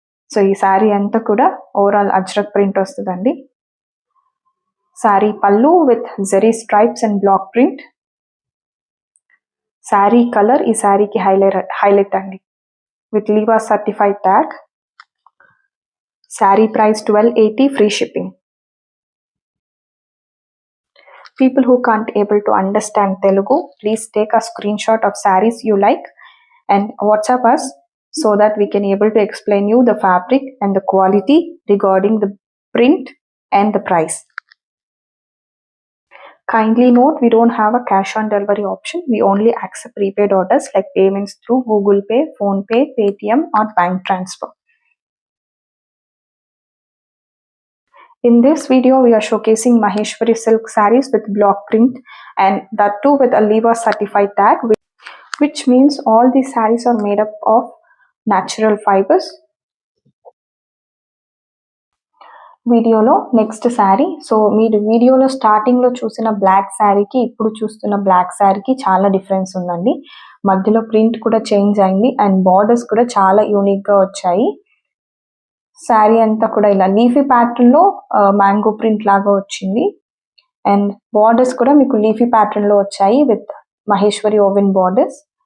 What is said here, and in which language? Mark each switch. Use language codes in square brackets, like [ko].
[te] So ఈ శారీ అంతా కూడా ఓవరాల్ అజ్రక్ ప్రింట్ వస్తుందండి. [en] Sari pallu with zari stripes and black print. [te] Sari colour ఈ శారీకి హైలైట్ అండి [en] With Liva certified tag. Saree price 1280, free shipping. People who can't able to understand Telugu, please take a screenshot of sarees you like and WhatsApp us so that we can able to explain you the fabric and the quality regarding the print and the price. Kindly note, we don't have a cash on delivery option. We only accept prepaid orders like payments through Google Pay, Phone Pay, Paytm or bank transfer. In this video, we are showcasing Maheshwari silk sarees with block print and that too with a Liva certified tag, which means all these sarees are made up of natural fibers. [te] వీడియోలో next sari. So మీరు వీడియోలో starting లో చూసిన black శారీకి ఇప్పుడు చూస్తున్న black శారీకి చాలా డిఫరెన్స్ ఉందండి. మధ్యలో ప్రింట్ కూడా చేంజ్ అయింది అండ్ బార్డర్స్ కూడా చాలా యూనిక్ గా వచ్చాయి. శారీ అంతా కూడా ఇలా లీఫీ ప్యాటర్న్ లో మ్యాంగో ప్రింట్ లాగా వచ్చింది అండ్ బార్డర్స్ కూడా మీకు లీఫీ ప్యాటర్న్ లో వచ్చాయి [en] With Maheshwari woven borders.